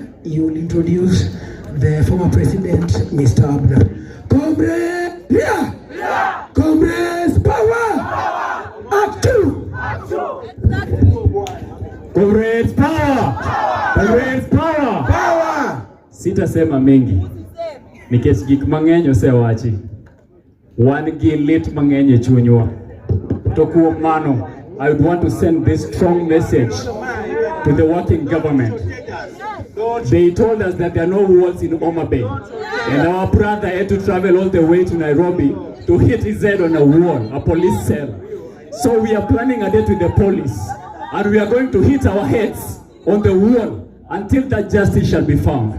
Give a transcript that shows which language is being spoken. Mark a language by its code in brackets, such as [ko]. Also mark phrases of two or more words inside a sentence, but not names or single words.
[en] You will introduce the former president Mr. Abner. Comrades, yeah. Comrades, power. Action. Comrades, power. Comrades, power. Power. [sw] Sitasema mengi. [luo] Nikech gik mang'eny osewachi. Wan gi lit mang'eny e chunywa. To kuom mano, [en] I would want to send this strong message to the working government. They told us that there are no walls in Homa Bay, and our brother had to travel all the way to Nairobi to hit his head on a wall, a police cell. So we are planning a date with the police, and we are going to hit our heads on the wall until that justice shall be found.